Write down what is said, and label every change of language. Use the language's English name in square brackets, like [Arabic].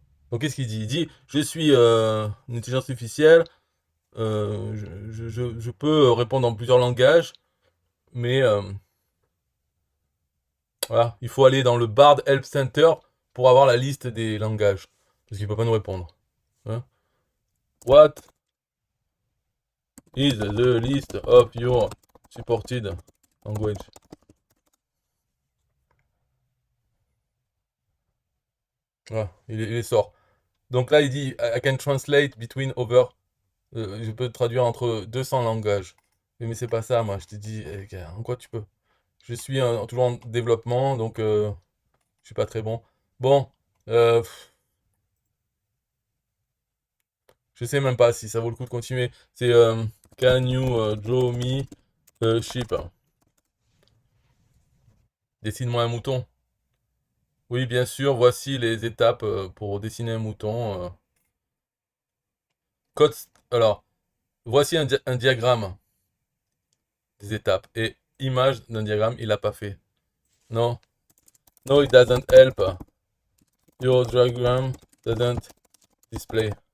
[French] Donc qu'est-ce qu'il dit? Il dit, je suis une intelligence artificielle, je peux répondre en plusieurs langages, mais voilà, il faut aller dans le Bard Help Center pour avoir la liste des langages. Parce qu'il peut pas nous répondre. Hein? [English] What is the list of your supported language? [French] Voilà, il les sort. Donc là, il dit, [English] I can translate between over. [French] Je peux traduire entre 200 langages. Mais c'est pas ça, moi. Je te dis, gars, en quoi tu peux? Je suis toujours en développement, donc je suis pas très bon. Bon, pff, je sais même pas si ça vaut le coup de continuer. [English] C'est Can you draw me a sheep? [French] Dessine-moi un mouton. Oui, bien sûr, voici les étapes pour dessiner un mouton. Code, alors, voici un diagramme des étapes. Et image d'un diagramme, il l'a pas fait. [English] Non, no, it doesn't help. Your diagram doesn't display.